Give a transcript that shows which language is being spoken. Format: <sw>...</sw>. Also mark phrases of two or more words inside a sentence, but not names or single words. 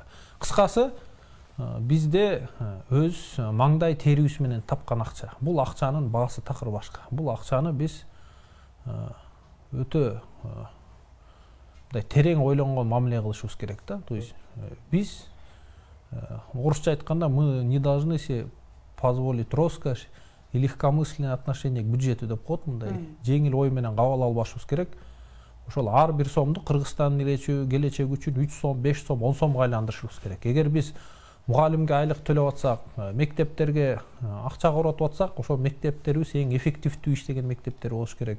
<ky>Кыскасы, бизде өз маңдай терибиз менен тапкан акча. Бул акчанын баасы такыр башка. Бул акчаны биз өтө терең ойлонгон мамиле кылышыбыз керек да.</ky> <ru>То есть</ru> <ky>биз орусча айтканда</ky> <ru>мы не должны себе позволить роскошь и легкомысленное отношение к бюджету</ru> <ky>деп коет, мындай жеңил ой менен кабыл албашыбыз керек. ошол ар бир сомду Кыргызстандын келечеги үчүн 3 сом, 5 сом, 10 сомго айландырышыбыз керек. Эгер биз мугалимге айлык төлөп атсак, мектептерге акча коротуп атсак, ошол мектептерибиз эң эффективдүү иштеген мектептер болуш керек.</ky>